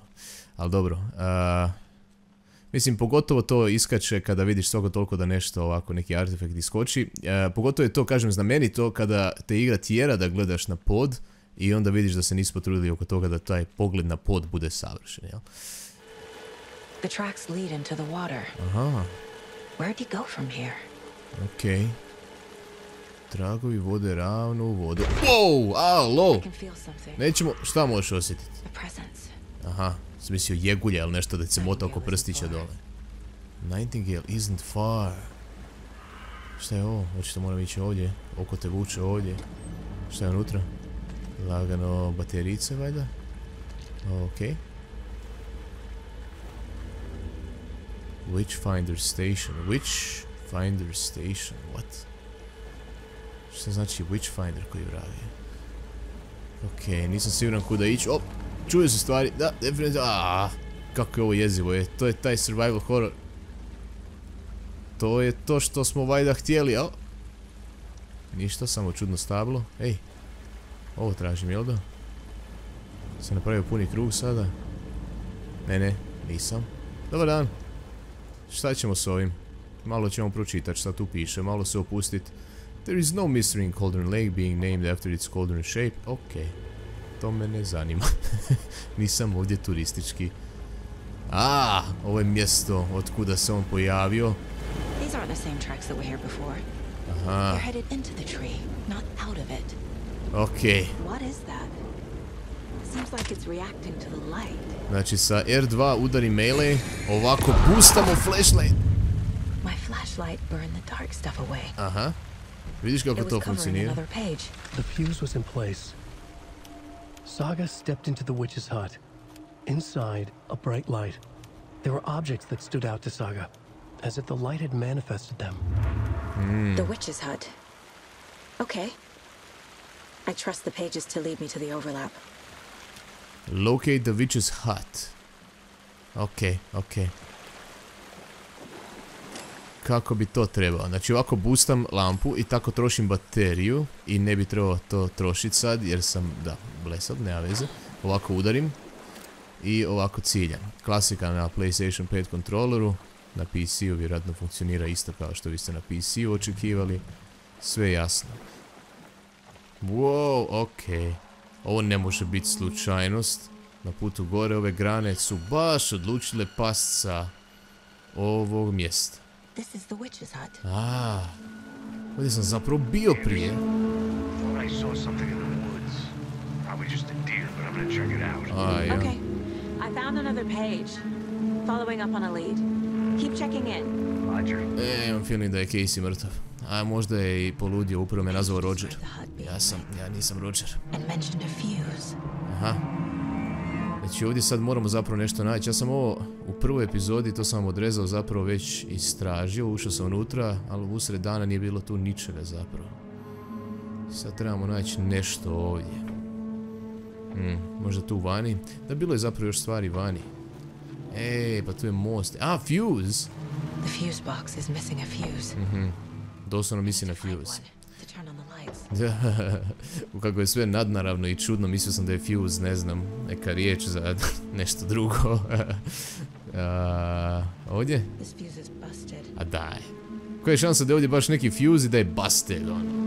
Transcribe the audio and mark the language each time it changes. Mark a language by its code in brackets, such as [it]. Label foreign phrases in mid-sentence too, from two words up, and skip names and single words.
[hr] Ali dobro, mislim, pogotovo to iskače kada vidiš svako toliko da nešto ovako, neki artefakt iskoči. Pogotovo je to, kažem, znamenito kada te igra tjera da gledaš na pod i onda vidiš da se nisu potrudili oko toga da taj pogled na pod bude savršen, jel? [en] The tracks lead into the water. Aha. Where'd he go from here? [hr] Okej. Tragovi vode ravno u vodu. Wow, alo! Nećemo, šta možeš osjetiti? Aha, sam mislio jegulja ili nešto da se mota oko prstića dole. [en] Nightingale isn't far. [hr] Šta je ovo? Očito moram ići ovdje. Oko te vuče ovdje. Šta je unutra? Lagano baterice, valjda? Okej. Witchfinder station. [en] Witchfinder station. What? [hr] Šta znači Witchfinder koji vravi? Okej, nisam siguran kuda ići. O, čuju se stvari. Da, definitivno. Kako je ovo jezivo je. To je taj survival horror. To je to što smo valjda htjeli, a? Ništa, samo čudno stablo. Ej, ovo tražim, jel da? Sam napravio puni krug sada? Ne, nisam. Dobar dan. Šta ćemo s ovim? Malo ćemo pročitati šta tu piše, malo se opustiti. [en] There is no mystery in Cauldron Lake being named after its cauldron shape. [hr] Ok, to me ne zanima. Nisam ovdje turistički. Ovo je mjesto od kuda se on pojavio. [en] These aren't the same tracks that were here before. Aha. They're headed into the tree, not out of it. Ok. What is that? Seems like it's reacting to the light. [hr] Znači sa R2 udari melee, ovako boostamo flashlight. [en] My flashlight burned the dark stuff away. Aha. [hr] Vidiš kako to funkcionira? [en] The fuse was in place. Saga stepped into the witch's hut. Inside, a bright light. There were objects that stood out to Saga, as if the light had manifested them. The witch's hut. Okay. I trust the pages to lead me to the overlap. Locate the witch's hut. [hr] Ok. Kako bi to trebao? Znači ovako boostam lampu i tako trošim bateriju i ne bi trebao to trošiti sad jer sam, da, blesav, nema veze. Ovako udarim i ovako ciljam. Klasika na PlayStation 5 kontroleru, na PC-u vjerojatno funkcionira isto kao što vi ste na PC-u očekivali. Sve jasno. Wow, ok. Ovo ne može biti slučajnost. Na putu gore ove grane su baš odlučile past sa ovog mjesta. [en] This is the witch's hut. [hr] Ovdje sam zapravo bio prije. [en] Okay, I found another page. Following up on a lead. Keep checking in. [hr] Imam feeling da je Casey mrtav. A možda je i poludio, upravo me nazvao Roger. Ja nisam Roger. Aha. Znači ovdje sad moramo zapravo nešto naći. Ja sam ovo u prvoj epizodi, to sam odrezao, zapravo već istražio, ušao sam unutra, ali usred dana nije bilo tu ničega zapravo. Sad trebamo naći nešto ovdje. Možda tu vani? Da, bilo je zapravo još stvari vani. Pa tu je most. Fuse! [en] The fuse box is missing a fuse. [hr] Doslovno misli na fuse. Kako je sve nadnaravno i čudno, mislio sam da je fuse, ne znam, neka riječ za nešto drugo. Ovdje? A daj. Koja je šansa da je ovdje baš neki fuse i da je busted, ono?